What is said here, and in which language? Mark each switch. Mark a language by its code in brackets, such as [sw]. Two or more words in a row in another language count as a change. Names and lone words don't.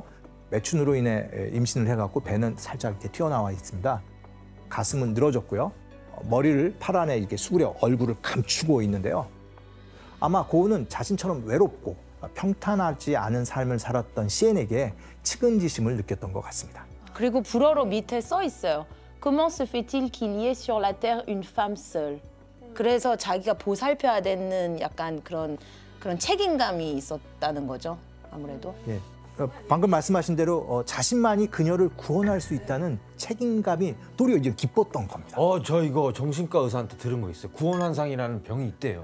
[ko] 매춘으로 인해 임신을 해갖고 배는 살짝 이렇게 튀어나와 있습니다. 가슴은 늘어졌고요. 머리를 팔 안에 이렇게 수그려 얼굴을 감추고 있는데요. 아마 고은은 자신처럼 외롭고 평탄하지 않은 삶을 살았던 시엔에게 측은지심을 느꼈던 것 같습니다. 그리고 불어로 밑에 써 있어요. [fr] Comment se fait-il qu'il y ait sur la terre une femme seule? [ko] 그래서 자기가 보살펴야 되는 약간 그런 책임감이 있었다는 거죠. 아무래도. 예. 방금 말씀하신 대로 자신만이 그녀를 구원할 수 있다는 책임감이 도리어 이제 기뻤던 겁니다. 저 이거 정신과 의사한테 들은 거 있어요. 구원환상이라는 병이 있대요.